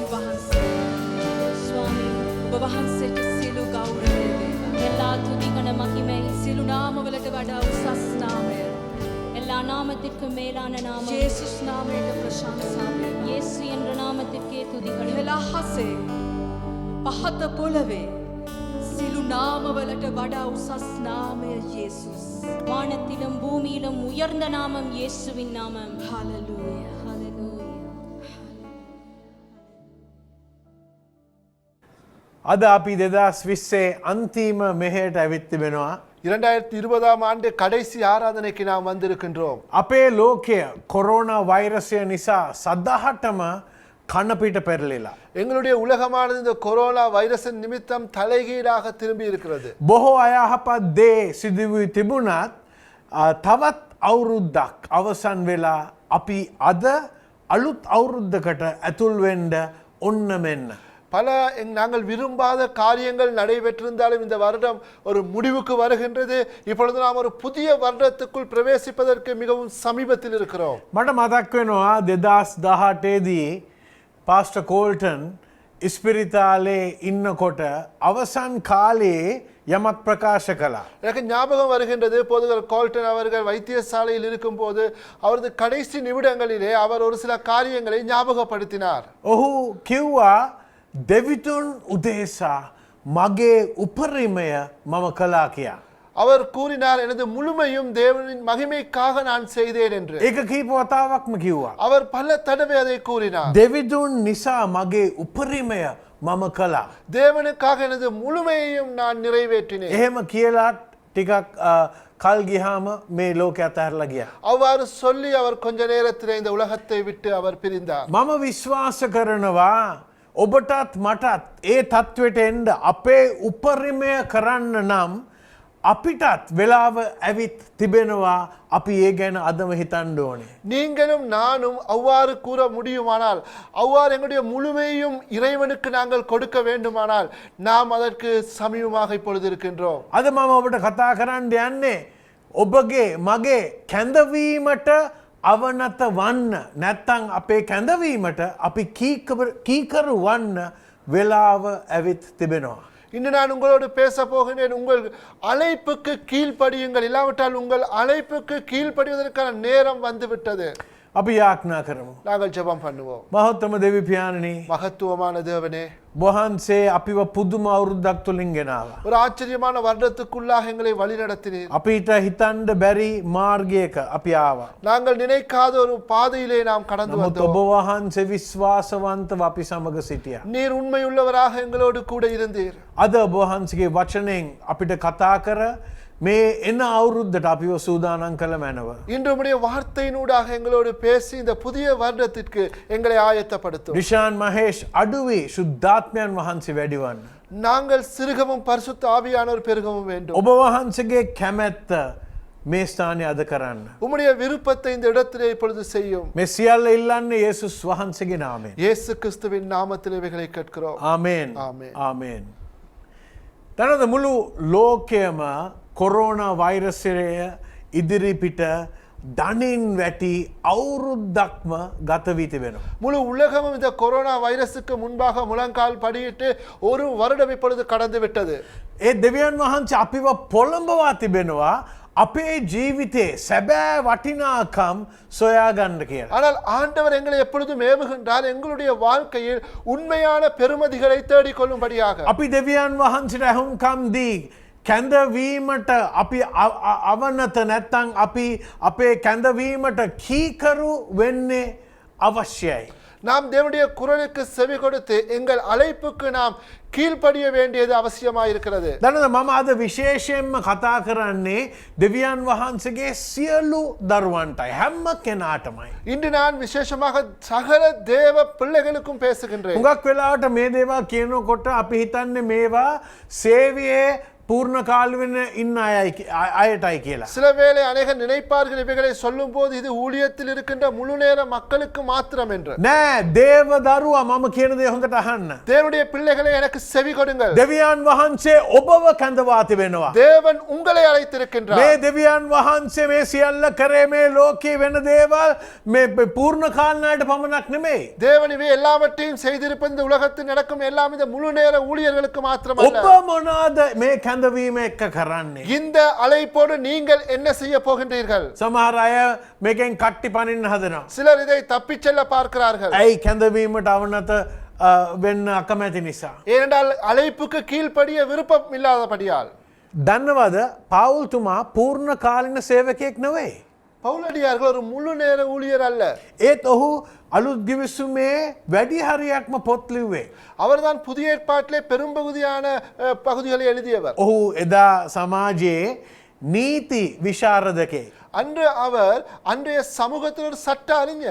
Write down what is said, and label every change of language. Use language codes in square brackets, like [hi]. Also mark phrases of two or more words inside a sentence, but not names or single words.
[si] වහන්සේ ස්වාමී ඔබ වහන්සේට සියලු ගෞරවය වේවා. [ta] எல்லா துதிகன மகிமை [si] සියලු නාමවලට වඩා උසස් නාමය. [ta] எல்லா நாமத்திற்கும் மேலான நாமம் இயேசுஸ் நாமයට [si] ප්‍රශංසා වේවා. [ta] இயேசு என்ற நாமத்திற்கே துதிகள். [si] වෙලාහසේ පහත පොළවේ සියලු නාමවලට වඩා උසස් නාමය இயேசுஸ். [ta] வானத்திலும் பூமியிலும் உயர்ந்த நாமம் இயேசுவின் நாமம். ஹalleluya ஹalleluya. [si] අද අපි 2020 අන්තිම මෙහෙයට ඇවිත් තිබෙනවා. [ta] 2020 ஆண்டு கடைசி ஆராதனைக்கு நாம் வந்திருக்கின்றோம். [si] අපේ ලෝකය කොරෝනා වෛරසය නිසා සදහටම කනපිට පෙරලිලා. [ta] எங்களுடைய உலகமானது இந்த கொரோனா வைரஸின் நிமித்தம் தலைகீழாக திரும்பி இருக்கிறது. [si] බොහෝ අයහපත් දේ සිදුවී තිබුණත් තවත් අවුරුද්දක් අවසන් වෙලා අපි අද අලුත් අවුරුද්දකට ඇතුල් වෙන්න ඔන්න මෙන්න. [ta] பல நாங்கள் விரும்பாத காரியங்கள் நடைபெற்றிருந்தாலும் இந்த வருடம் ஒரு முடிவுக்கு வருகின்றது. இப்பொழுது நாம் ஒரு புதிய வருடத்துக்குள் பிரவேசிப்பதற்கு மிகவும் சமீபத்தில் இருக்கிறோம். [si] මට මතක් වෙනවා 2018 දී පාස්ටර් කෝල්ටන් ඉස්පිරිතාලේ ඉන්නකොට අවසන් කාලේ යමක් ප්‍රකාශ කළා. [ta] எனக்கு ஞாபகம் வருகின்றது, போதகர் கோல்டன் அவர்கள் வைத்தியசாலையில் இருக்கும்போது அவரது கடைசி நிமிடங்களிலே அவர் ஒரு சில காரியங்களை ஞாபகப்படுத்தினார். [si] ඔහු කිව්වා දෙවිතුන් උදෙසා මගේ උපරිමය මම කළා කියා. [ta] அவர் கூறினார், எனது முழுமையும் தேவனின் மகிமைக்காக நான் செய்தேன் என்று. [si] ඒක කීප වතාවක්ම කිව්වා. [ta] அவர் பல தடவை அதை கூறினார். [si] දෙවිතුන් නිසා මගේ උපරිමය මම කළා. [ta] தேவனுக்காக எனது முழுமையையும் நான் நிறைவேற்றினேன். [si] එහෙම කියලාත් ටිකක් කල් ගියාම මේ ලෝකය අතහැරලා ගියා. [ta] அவ்வாறு சொல்லி அவர் கொஞ்ச நேரத்திலே இந்த உலகத்தை விட்டு அவர் பிரிந்தார். [si] මම විශ්වාස කරනවා ඔබටත් මටත් ඒ තත්ත්වයට එන්න අපේ උපරිමය කරන්න නම් අපිටත් වෙලාව ඇවිත් තිබෙනවා. අපි ඒ ගැන අදම හිතන්න ඕනේ. [ta] நீங்களும் நானும் அவ்வாறு கூற முடியுமானால், அவ்வாறு எங்களுடைய முழுமையும் இறைவனுக்கு நாங்கள் கொடுக்க வேண்டுமானால் நாம் அதற்கு சமீபமாக இப்பொழுது இருக்கின்றோம். [si] අද මම ඔබට කතා කරන්න යන්නේ ඔබගේ මගේ කැඳවීමට අවනත වන්න නැත්තං අපේ කැඳවීමට අපි කීකරු වන්න වෙලාව ඇවිත් තිබෙනවා. [ta] இன்று நான் உங்களோடு பேச போகின்றேன். உங்கள் அழைப்புக்கு கீழ்ப்படியுங்கள், இல்லாவிட்டால் உங்கள் அழைப்புக்கு கீழ்ப்படிவதற்கான நேரம் வந்துவிட்டது. [si] අපි යාඥා කරමු. [ta] நாங்கள் ஜெபம் பண்ணுவோம். [si] මහත්තම දෙවි පියාණනි, [ta] மகத்துவமான தேவனே, [si] වහන්සේ අපිව පුදුම අවුරුද්දක් තුලින් ගෙනාවා. [ta] ஒரு ஆச்சரியமான வருடத்துக்குள்ளாக எங்களை வழிநடத்தினீர். [si] අපිට හිතන්න බැරි මාර්ගයක අපි ආවා. [ta] நாங்கள் நினைக்காத ஒரு பாதையிலே நாம் கடந்து [si] නමුත් [ta] வந்தோம். [si] ඔබ වහන්සේ විශ්වාසවන්තව අපි සමග සිටියා. [ta] நீர் உண்மையுள்ளவராக எங்களோடு கூட இருந்தீர். [si] අද ඔබ වහන්සේගේ වචනයෙන් අපිට කතා කර මේ එන අවුරුද්දට අපිව සූදානම් කළ මැනව. [ta] இன்று உம்முடைய வார்த்தையினூடாக எங்களோடு பேசி இந்த புதிய வருடத்திற்கு எங்களை ஆயத்தப்படுத்தும். [si] රිෂාන් මහේෂ් අඩුවේ සුද්ධාත්මයන් වහන්සේ වැඩිවන්න. [ta] நாங்கள் சிறுகவும் பரிசுத்த ஆவியானவர் பெருகவும் வேண்டும். [si] ඔබ වහන්සේගේ කැමැත්ත මේ ස්ථානයේ අද කරන්න. [ta] உம்முடைய விருப்பத்தை இந்த இடத்திலே இப்பொழுது செய்யும். [si] මේ සියල්ල ඉල්ලන්නේ යේසුස් වහන්සේගේ නාමයෙන්. [ta] இயேசு கிறிஸ்துவின் நாமத்தில் இவைகளை கேட்கிறோம். [si] ආමේන්. ආමේන්. ආමේන්. දැනද මුළු ලෝකයම කොරෝනා වෛරසය ඉදිරිපිට දනින් වැටි අවුරුද්දක්ම ගත වී තිබෙනවා. [ta] முழு உலகமும் இந்த கொரோனா வைரஸுக்கு முன்பாக முழங்கால் படியிட்டு ஒரு வருடம் இப்பொழுது கடந்து விட்டது. [si] ඒ දෙවියන් වහන්සේ අපිව පොළඹවා තිබෙනවා අපේ ජීවිතේ සැබෑ වටිනාකම් සොයාගන්න කියලා. [ta] ஆனால் ஆண்டவர் எங்களை எப்பொழுதும் ஏவுகின்றார், எங்களுடைய வாழ்க்கையில் உண்மையான பெருமதிகளை தேடிக்கொள்ளும்படியாக. [si] අපි දෙවියන් වහන්සේට ඇහුම්කම් දී කැඳවීමට අපි අවනත නැත්තං අපි අපේ කැඳවීමට කීකරු වෙන්නේ අවශ්‍යයි. [ta] நாம் தேவனுடைய குரலுக்கு செவி கொடுத்து எங்கள் அழைப்புக்கு நாம் கீழ்ப்படிய வேண்டியது அவசியமாயிருக்கிறது. [si] දැනද මම අද විශේෂයෙන්ම කතා කරන්නේ දෙවියන් වහන්සේගේ සියලු දරුවන්ටයි හැම කෙනාටමයි. [ta] இன்று நான் விசேஷமாக சகல தேவ பிள்ளைகளுக்கும் பேசுகின்றேன். [si] හුඟක් වෙලාවට මේ දේවල් කියනකොට අපි හිතන්නේ මේවා සේවයේ පූර්ණ කාලවෙන ඉන්න අයටයි කියලා. [ta] சில வேளை அநேக நினைப்பார்கள் இவைகளை சொல்லும் போது இது ஊழியத்தில் இருக்கின்ற முழு நேர மக்களுக்கு மாத்திரம் என்று. [si] නෑ දේව දරුවා මම කියන දේ හොඳට අහන්න. [ta] தேவனுடைய பிள்ளைகளை எனக்கு செவி கொடுங்கள். [si] දෙවියන් වහන්සේ ඔබව කැඳවා තිබෙනවා. [ta] தேவன் உங்களை அழைத்திருக்கின்றார். [si] මේ දෙවියන් වහන්සේ මේ සියල්ල කරේ මේ ලෝකයේ වෙන දේවල් මේ පූර්ණ කාලනායට පමණක් නෙමෙයි. [ta] தேவன் இவை எல்லாவற்றையும் செய்திருப்பது இந்த உலகத்தில் நடக்கும் எல்லாம் இந்த முழு நேர ஊழியர்களுக்கு மாத்திரமல்ல. [si] ඔබ මොනවාද මේ කැඳවීම එක්ක කරන්නේ? [ta] இந்த அழைப்போடு நீங்கள் என்ன செய்ய போகின்றீர்கள்? [si] සමහර අය මේකෙන් කට්ටි පනින්න හදනවා. [ta] சிலர் இதை தப்பிச் செல்ல பார்க்கிறார்கள். [si] ඇයි කැඳවීමට අවනත වෙන්න අකමැති නිසා. [ta] ஏனென்றால் அழைப்புக்கு கீழ்ப்படிய விருப்பம் இல்லாதபடியால். [si] දන්නවද පවුල්තුමා පූර්ණ කාලින සේවකයෙක් නෙවෙයි. [ta] பவுலடியார்கள் ஒரு முழு நேர ஊழியர் அல்ல. [si] ඒත් ඔහු අලුත් ගිවිසුමේ වැඩි හරියක්ම පොත් ලිව්වේ. [ta] அவர்தான் புதிய ஏற்பாட்டிலே பெரும்பகுதியான பகுதிகளை எழுதியவர். [si] ඔහු එදා සමාජයේ නීති විශාරදකේ. [ta] அன்று அவர் அன்றைய சமூகத்தில் ஒரு சட்ட அறிஞர்.